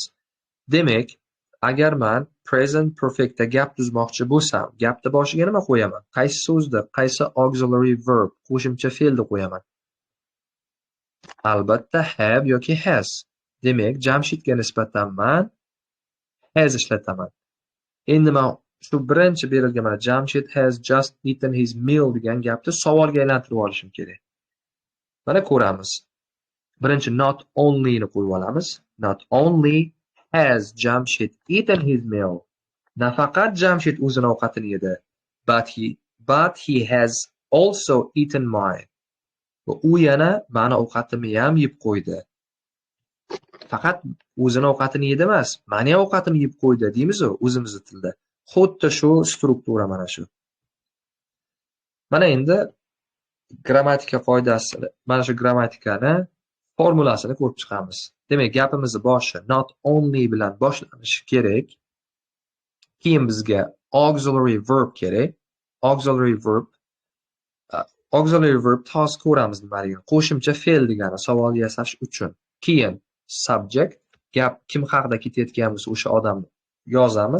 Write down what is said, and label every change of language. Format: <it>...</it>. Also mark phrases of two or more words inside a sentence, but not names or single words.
<uz>Demak, agar men</uz> <en>present perfectda</en> <uz>gap tuzmoqchi bo'lsam, gapni boshiga nima qo'yaman? Qaysi so'zni, qaysi</uz> <en>auxiliary verb,</en> <uz>qo'shimcha fe'lni qo'yaman? Albatta have yoki has. Demak, Jamshidga nisbatan men has ishlataman. Endi men shu birinchi berilgan mana</uz> <en>Jamshid has just eaten his meal</en> <uz>degan gapni savolga aylantirib olishim kerak. Mana ko'ramiz. Birinchi</uz> <en>not only</en> <uz>ni qo'yib olamiz.</uz> <en>Not only has Jamshid eaten his meal.</en> <uz>Nafaqat Jamshid o'zini ovqatini yedi,</uz> <en>but he has also eaten mine.</en> <uz>Va u yana meni ovqatimni ham yeb qo'ydi. Faqat o'zini ovqatini yedi emas, meni ham ovqatimni yeb qo'ydi deymiz o'zimizning tilda. Xuddi shu struktura mana shu. Mana endi grammatika qoidasini, mana shu grammatikani formulasini ko'rib chiqamiz. Demak, gapimizning boshi</uz> <en>not only</en> <uz>bilan boshlanishi kerak. Keyin bizga</uz> <en>auxiliary verb</en> <uz>kerak.</uz> <en>Auxiliary verb</en> <uz>hozir ko'ramiz nimaligini. Qo'shimcha fe'l degani savol yasash uchun. Keyin subject, gap kim haqida ketayotgan bo'lsa o'sha odamni yozamiz.</uz>